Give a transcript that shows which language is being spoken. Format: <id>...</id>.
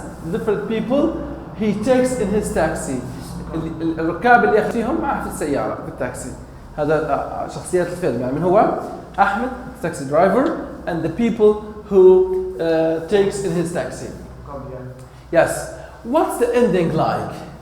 <en>Different people he takes in his taxi.</en> <ar>الركاب اللي ياخذهم معه في السيارة في التاكسي. هذا شخصيات الفيلم. يعني من هو</ar> <en>أحمد the taxi driver and the people who takes in his taxi. Yes. What's the ending like?</en>